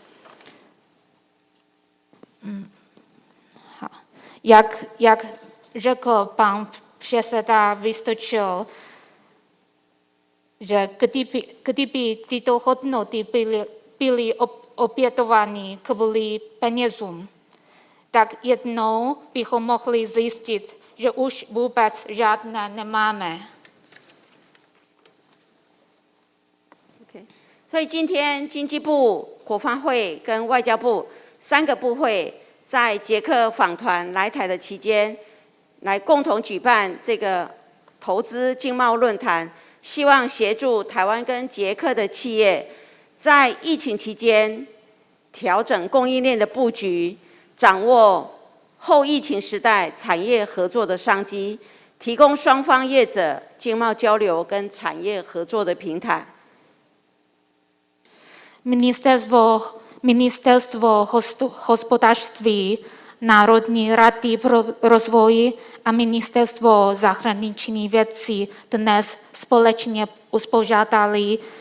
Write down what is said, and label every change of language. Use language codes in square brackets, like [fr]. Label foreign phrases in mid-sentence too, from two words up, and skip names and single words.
[cs] Jak řekl pan předseda Vystrčil, že kdyby tyto hodnoty byly obětovány kvůli penězům, tak jednou bychom mohli zjistit, že už vůbec žádné nemáme. [zh] 所以今天经济部、国发会跟外交部3个部会在捷克访团来台的期间，来共同举办这个投资经贸论坛，希望协助台湾跟捷克的企业在疫情期间调整供应链的布局，掌握后疫情时代产业合作的商机，提供双方业者经贸交流跟产业合作的平台。 [cs] Ministerstvo hospodářství, Národní rady pro rozvoj a Ministerstvo zahraničních věcí dnes společně uspořádali